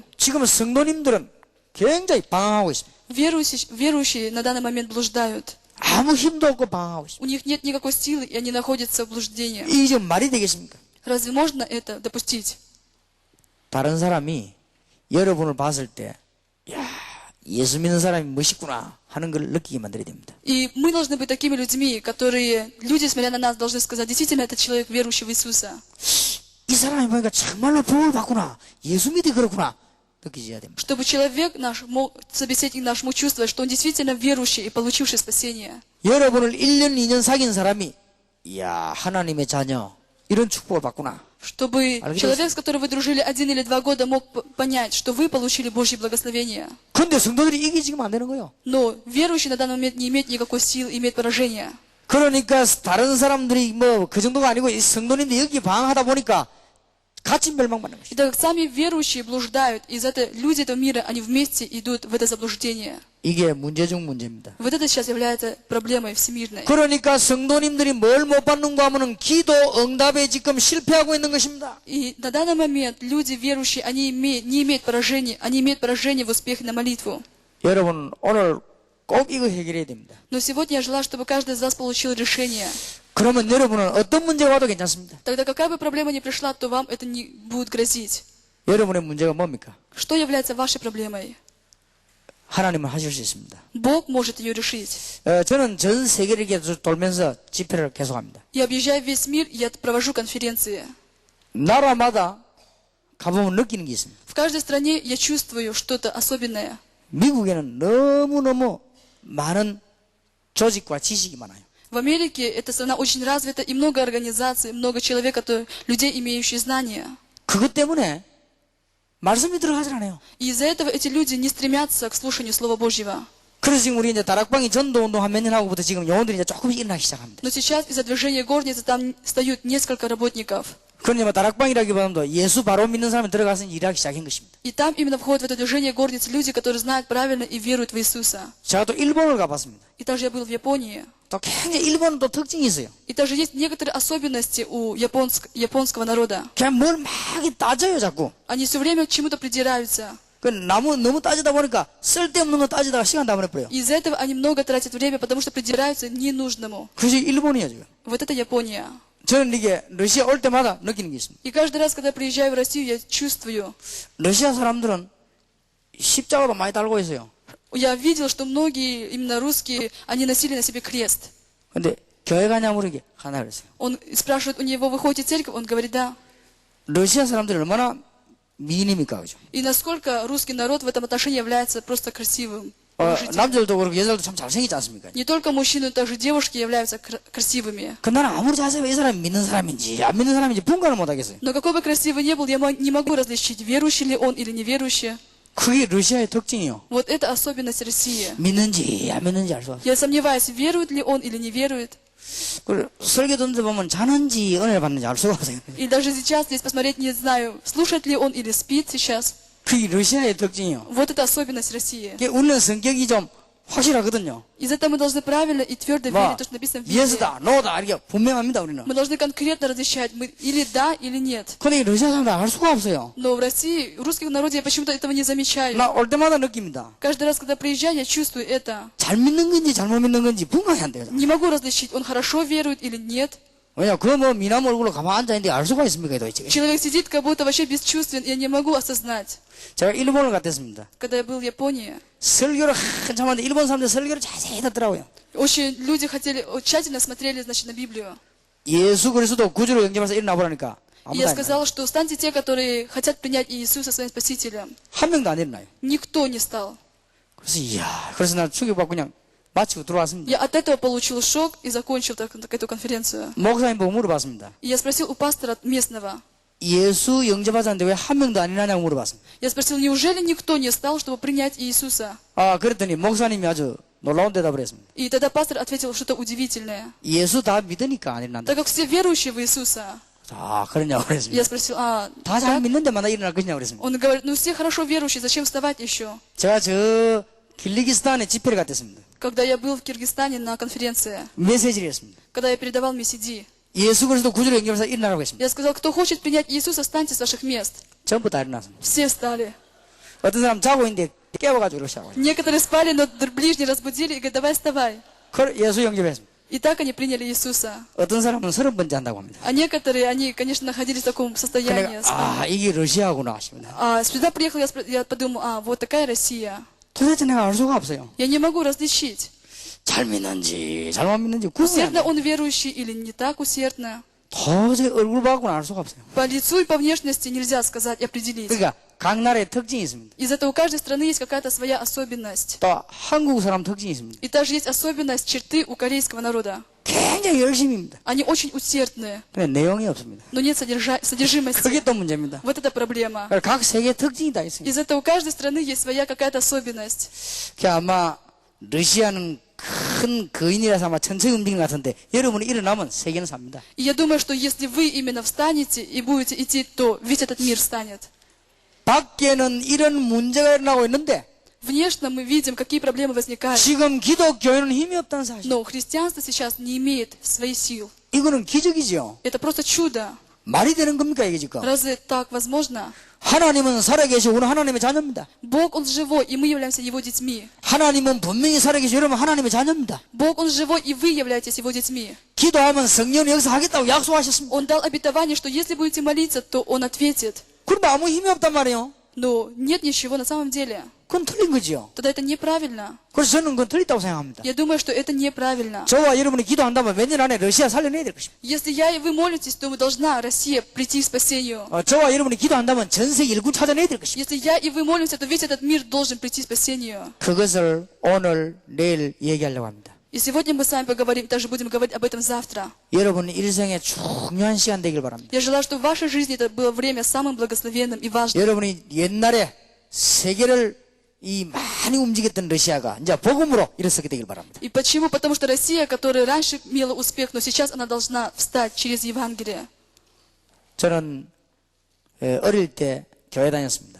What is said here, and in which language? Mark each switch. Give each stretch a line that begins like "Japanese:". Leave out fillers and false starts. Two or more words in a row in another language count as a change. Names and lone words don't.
Korean: 지금 성도님들은 굉장히 방황하고 있습니다.
Russian: Верующие на данный момент блуждают.
Korean: 아무 힘도 없고 방황하고 있습니다.
Russian: У них нет никакой силы, и они находятся в блуждении.
Korean: 이게 지금 말이 되겠습니까?
Russian: Разве можно это допустить?
Korean: 다른 사람이 여러분을 봤을 때 야, 예수 믿는 사람이 멋있구나 하는 걸 느끼게 만들어야 됩니다.
Russian: И мы должны быть такими людьми, которые, люди, смотря на нас, должны сказать, действительно, это человек, верующий в Иисуса.
Korean: 이 사람이 보니까 정말로 복을 받구나. 예수 믿이 그렇구나. 느끼셔야 됩니다.
Russian: Чтобы человек наш, собеседник наш мог чувствовать, что он действительно верующий и получивший спасение.
Korean: 여러분을 1년, 2년 사귄 사람이 이야 하나님의 자녀 이런 축복을 받구나.
Russian: Чтобы человек, с которым вы дружили 1 или 2 года, мог понять, что вы получили Божье благословение.
Korean: 그런데 성도들이 이게 지금 안 되는 거예요.
Russian: Но верующий на данный момент не имеет никакой силы, имеет поражение.
Korean: 그러니까 다른 사람들이 뭐 그 정도가 아니고 이 성도님들이 여기 방황하다 보니까 같이 멸망받는
Russian: И
Korean: 것이죠.
Russian: так как сами верующие блуждают, и люди этого мира, они вместе идут в это заблуждение.
Korean: 이게 문제 중 문제입니다.
Russian: Вот это сейчас является проблемой всемирной.
Korean: 그러니까 성도님들이 뭘 못 받는가 하면은 기도 응답에 지금 실패하고 있는 것입니다.
Russian: И на данный момент люди верующие, они не имеют поражения, они имеют поражение в успехе на молитву.
Korean: 여러분 오늘 꼭 이거 해결해야 됩니다.
Russian: Но сегодня я желаю, чтобы каждый из вас получил решение.
Korean: 그러면 여러분은 어떤 문제가 와도 괜찮습니다.
Russian: Тогда какая бы проблема ни пришла, то вам это не будет грозить.
Korean: 여러분의 문제가 뭡니까?
Russian: Что является вашей проблемой?
Korean: 하나님은 하실 수 있습니다.
Russian: Бог может ее решить.
Korean: 저는 전 세계를 이렇게 돌면서 집회를 계속합니다.
Russian: Я объезжаю весь мир, и я провожу конференции.
Korean: 나라마다 가보면 느끼는 게 있습니다.
Russian: В каждой стране я чувствую что-то особенное.
Korean: 미국에는 너무너무 많은 조직과 지식이 많아요.
Russian: В Америке эта страна очень развита, и много организаций, много человек, людей, имеющих знания.
Korean: 그것 때문에 말씀이 들어가질 않아요.
Russian: И из-за этого эти люди не стремятся к слушанию Слова Божьего.
Korean: 그래서 지금 우리 이제 다락방이 전도 운동 한 몇 년 하고부터 지금 영혼들이 이제 조금씩 일어나기 시작합니다.
Russian: Но сейчас из-за движения горницы там встают несколько работников.
Korean: 그러니 뭐 다락방이라기보다도 예수 바로 믿는 사람이 들어가서 일하기 시작한 것입니다.
Russian: И там именно входят в это движение горницы люди, которые знают правильно и веруют в Иисуса.
Korean: 제가 또 일본을 가봤습니다.
Russian: И также я был в Японии.
Korean: 또 굉장히 일본은 또 특징이 있어요.
Russian: И также есть некоторые особенности у японского народа.
Korean: 그냥 뭘 막 따져요 자꾸.
Russian: Они все время к чему-то придираются.
Korean: 그 너무 따지다 보니까 쓸데없는 거 따지다가 시간 다 보내버려요.
Russian: И из-за этого они много тратят время, потому что придираются ненужному.
Korean: 그것이 일본이에요 지금.
Russian: Вот это Япония.
Korean: 저는 이게 러시아 올 때마다 느끼는 게 있습니다.
Russian: И каждый раз, когда приезжаю в Россию, я чувствую.
Korean: 러시아 사람들은 십자가도 많이 달고 있어요.
Russian: Я видел, что многие, именно русские, они носили на себе крест.
Korean: 근데 교회 가냐 물으게 가나 그랬어요.
Russian: Он спрашивает у него, вы ходите в церковь? Он говорит, да.
Korean: 러시아 사람들이 얼마나 미인입니까, 그죠?
Russian: И насколько русский народ в этом отношении является просто красивым.
Korean: 남자들도 그렇고 여자들도 참 잘생기지 않습니까?
Russian: Не только мужчины, но также девушки являются красивыми.
Korean: 그 나는 아무리 자세히 이 사람이 믿는 사람인지 안 믿는 사람인지 분간을 못 하겠어요.
Russian: Но какой бы красивый ни был, я не могу различить, верующий ли он или неверующий.
Korean: 그게 러시아의 특징이요.
Russian: Вот это особенность России.
Korean: 믿는지 안 믿는지 알 수 없어요.
Russian: Я сомневаюсь, верует ли он или не верует.
Korean: 그리고 설교 듣는데 보면 자는지 은혜를 받는지 알 수가 없어요.
Russian: И даже сейчас, здесь посмотреть, не знаю, слушает ли он или спит сейчас.
Korean: 그게 러시아의 특징이요.
Russian: Вот это особенность России.
Korean: 우리는 성격이 좀 확실하거든요.
Russian: Из этого мы должны правильно и твердо
Korean: 뭐,
Russian: верить, то, что написано в Библии.
Korean: 예스다, 노다 이렇게 분명합니다 우리는.
Russian: Мы должны конкретно различать, мы или да, или нет.
Korean: 근데 러시아 사람들 알 수가 없어요.
Russian: Но в России, в русском народе я почему-то этого не замечаю.
Korean: 나 올 때마다 느낍니다.
Russian: Каждый раз, когда приезжаю, я чувствую это.
Korean: 잘 믿는 건지 잘못 믿는 건지 분간이 안 돼요.
Russian: Не могу различить, он хорошо верует или нет.
Korean: 왜냐, 그거 뭐 미남 얼굴로 가만 앉아있는데 알 수가 있습니까, 도대체.
Russian: Человек сидит, как будто вообще бесчувствен, и я не могу осознать.
Korean: 제가 일본을 갔댔습니다.
Russian: Когда я был в Японии,
Korean: 설교를 한참 하는데 일본 사람들 설교를 자세히 듣더라고요.
Russian: очень люди тщательно смотрели, значит, на Библию.
Korean: 예수 그리스도 구주로 영접해서 일어나 보라니까
Russian: И я сказала, что станьте те, которые хотят принять Иисуса своим Спасителем.
Korean: 한 명도 안 일어나요.
Russian: Никто не стал.
Korean: 그래서 나 충격받고 그냥 마치고 들어왔습니다.
Russian: Я от этого получил шок и закончил эту конференцию.
Korean: 목사님 보고 물어봤습니다.
Russian: И я спросил у пастора местного.
Korean: 예수 영접하자는데 왜 한 명도 안 일어나냐고 물어봤습니다.
Russian: Я спросил, неужели никто не стал, чтобы принять Иисуса?
Korean: 그랬더니 목사님이 아주 놀라운 대답을 했습니다.
Russian: И тогда пастор ответил что-то удивительное.
Korean: 예수 다 믿으니까 안 일어난다.
Russian: Так как все верующие в Иисуса.
Korean: 그러냐고 그랬습니다.
Russian: Я спросил,
Korean: 다 잘 믿는데만 나 일어날 것이냐고 그랬습니다.
Russian: Он говорит, ну все хорошо верующие, зачем вставать еще?
Korean: 제가 저 kirgizistan에 집회를 갔댔습니다.
Russian: Когда я был в Киргизстане на конференции,
Korean: 메시지를 했습니다.
Russian: когда я передавал месседи,
Korean: 예수 그리스도 구주로 영접해서 일어나라고 했습니다.
Russian: я сказал, кто хочет принять Иисуса, встаньте с ваших мест.
Korean: 전부 다 일어났습니다.
Russian: Все встали.
Korean: 어떤 사람 자고 있는데 깨워가지고 이러시라고.
Russian: Некоторые спали, но ближние разбудили и говорят, давай вставай.
Korean: 예수 영접했습니다.
Russian: И так они приняли Иисуса.
Korean: 어떤 사람은 30번째 한다고 합니다.
Russian: А некоторые, они, конечно, находились в таком состоянии.
Korean: 이게 러시아구나 하십니다.
Russian: Сюда приехал, я подумал, вот такая Россия.
Korean: 도대체 내가 알 수가 없어요.
Russian: Я не могу различить,
Korean: 잘 믿는지 잘못 믿는지 구분이 안
Russian: усердно
Korean: 돼요.
Russian: он верующий или не так усердно.
Korean: 도저히 얼굴 봐고는 알 수가 없어요.
Russian: По лицу и по внешности нельзя сказать, определить.
Korean: 그러니까 각 나라의 특징이 있습니다.
Russian: Из этого у каждой страны есть какая-то своя особенность.
Korean: 또 한국 사람 특징이 있습니다.
Russian: И также есть особенность черты у корейского народа.
Korean: 굉장히 열심입니다.
Russian: Они очень усердные,
Korean: 근데 내용이 없습니다.
Russian: но нет содержимости.
Korean: 그게 또 문제입니다.
Russian: Вот это проблема.
Korean: 각 세계의 특징이 다 있습니다.
Russian: Из этого у каждой страны есть своя какая-то особенность.
Korean: 아마 러시아는 큰 거인이라서 아마 천체 움직이는 것 같은데 여러분이 일어나면 세계는 삽니다.
Russian: И я думаю, что если вы именно встанете и будете идти, то весь этот мир встанет.
Korean: 밖에는 이런 문제가 일어나고 있는데
Russian: Внешне мы видим, какие проблемы возникают.
Korean: 지금 기독교회는 힘이 없다는 사실.
Russian: Но христианство сейчас не имеет своих сил.
Korean: 이거는 기적이죠.
Russian: Это просто чудо.
Korean: 말이 되는 겁니까 이게 지금?
Russian: Разве так возможно?
Korean: 하나님은 살아계시고 우리는 하나님의 자녀입니다.
Russian: Бог, Он живой, и мы являемся Его детьми.
Korean: 하나님은 분명히 살아계시고 여러분 하나님의 자녀입니다.
Russian: Бог, Он живой, и вы являетесь Его детьми.
Korean: 기도하면 성령이 여기서 하겠다고 약속하셨습니다.
Russian: Он дал обетование, что если будете молиться, то Он ответит.
Korean: 그런데 아무 힘이 없단 말이에요.
Russian: Но нет ничего на самом деле.
Korean: 그건 틀린 거지요.
Russian: тогда это неправильно.
Korean: 그래서 저는 그건 틀렸다고 생각합니다.
Russian: Я думаю, что это неправильно.
Korean: 저와 여러분이 기도한다면 몇 년 안에 러시아 살려내야 될 것입니다.
Russian: Если я и вы молитесь, то должна Россия прийти к спасению.
Korean: 저와 여러분이 기도한다면 전 세계 일군 찾아내야 될 것입니다.
Russian: Если я и вы молимся, то весь этот мир должен прийти к спасению.
Korean: 그것을 오늘 내일 얘기하려고 합니다.
Russian: И сегодня мы с вами поговорим, также будем говорить об этом завтра.
Korean: 여러분 일생의 중요한 시간 되길 바랍니다.
Russian: Я желаю, чтобы в вашей жизни это было время самым благословенным и важным.
Korean: 여러분이 옛날에 세계를 이 많이 움직였던 러시아가 이제 복음으로 일어서게 되길 바랍니다.
Russian: И почему? Потому что Россия, которая раньше имела успех, но сейчас она должна встать через Евангелие.
Korean: 저는 어릴 때 교회 다녔습니다.